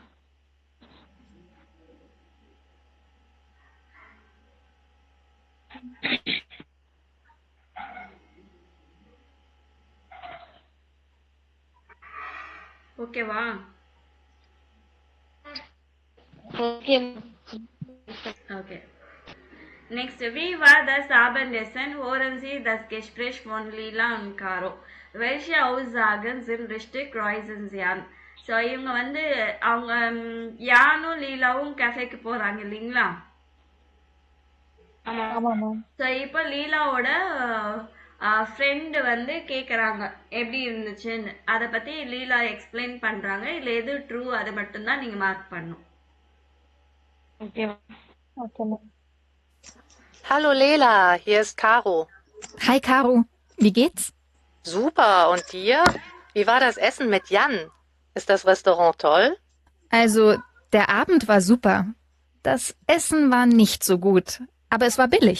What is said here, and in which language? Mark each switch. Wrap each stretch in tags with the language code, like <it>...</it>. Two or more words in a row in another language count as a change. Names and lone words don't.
<ta>ஓகேவா? Okay. Okay. Next,</ta> <de>wie war das Abendessen? Hören Sie das Gespräch von Lila und Caro. Welche Aussagen sind richtig? Kreuzen Sie an.</de> <ta>ஸோ இவங்க வந்து அவங்க யானும் லீலாவும் கஃபேக்கு போகிறாங்க இல்லைங்களா? ஸோ இப்போ லீலாவோட ஃப்ரெண்டு வந்து கேட்குறாங்க எப்படி இருந்துச்சுன்னு. அதை பற்றி லீலா எக்ஸ்பிளைன் பண்ணுறாங்க. இல்லை எது ட்ரூ அதை மட்டும்தான் நீங்கள் மார்க் பண்ணணும்.</ta> <en>Okay. Okay, ma'am.</en> <de>Hallo Lela, hier ist Caro. Hi Caro, wie geht's? Super, und dir? Wie war das Essen mit Jan? Ist das Restaurant toll? Also, der Abend war super. Das Essen war nicht so gut, aber es war billig.</de>